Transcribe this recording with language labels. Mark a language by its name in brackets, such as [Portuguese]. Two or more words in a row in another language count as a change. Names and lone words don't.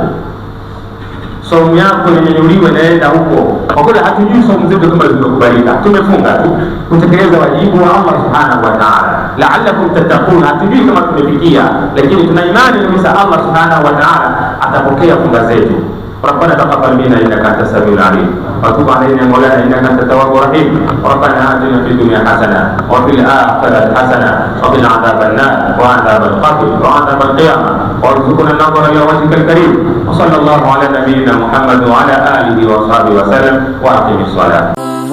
[Swahili] Saumu yako inanyanyuliwa inaenda huko. Kwa kweli hatujui saumu zetu kama zimekubalika. Tumefunga tu kutekeleza wajibu wa Allah [Arabic] سبحانه وتعالى, لعلكم تتقون. [Swahili] Hatujui kama tumefikia, lakini tuna imani kabisa Allah [Arabic] سبحانه وتعالى [Swahili] atapokea funga zetu. [Arabic] ربنا تقبل منا انك انت السميع العليم وتب علينا مولانا انك انت التواب الرحيم. ربنا اتنا في الدنيا حسنه وفي الاخره حسنه وقنا عذاب النار وعذاب القبر وعذاب القيامه وارزقنا النظر الى وجهك الكريم. وصلى الله على نبينا محمد وعلى اله وصحبه وسلم واقم الصلاه.